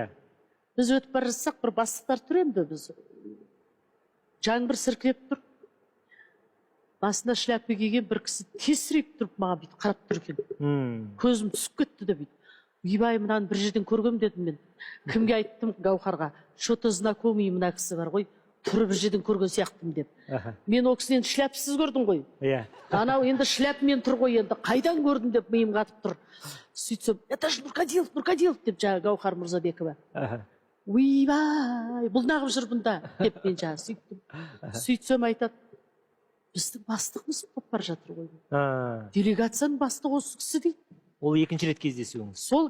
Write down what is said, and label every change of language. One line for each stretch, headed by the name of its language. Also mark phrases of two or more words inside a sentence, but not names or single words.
Kazakh: Біз өтіп бара жатсақ, бір бастықтар тұр енді, біз жаңбыр сіркіреп тұр. Басына шляпа киген бір кісі тесірейіп тұрып маған бүйтіп қарап тұр екен. Көзім түсіп кетті де бүйтіп. Үйбай, мынаны бір жерден көргем дедім мен. Кімге айттым Гаухарға?
Russian: Что-то знакомый
Kazakh: мына кісі бар ғой, тұрып бір жерден көрген сияқтым деп. Мен ол кісінен шляпсыз көрдім ғой. Анау енді шляпмен тұр ғой, енді қайдан көрдім деп миым қатып тұр. Сөйтсем,
Russian: это же
Kazakh: Нұрқадилов деп жаңа Гаухар Мұрзабекова. Ойбай, бұл нағып жүр бұнда деп мен жаңа сөйттім. Сөйтсем айтады, біздің бастығымыз болып бара жатыр ғой. Делегацияның бастығы осы кісі дейді. Ол екінші рет кездесуіңіз? Сол